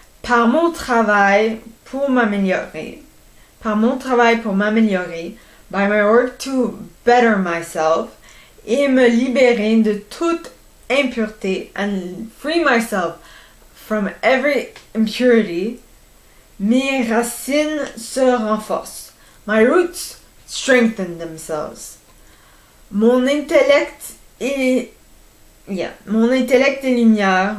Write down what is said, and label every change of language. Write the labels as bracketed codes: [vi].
[fr] Par mon travail pour m'améliorer. Par mon travail pour m'améliorer. [en] By my work to better myself. [fr] Et me libérer de toute impureté. [en] And free myself from every impurity. [fr] Mes racines se renforcent. [en] My roots strengthen themselves. [fr] Mon intellect est lumière.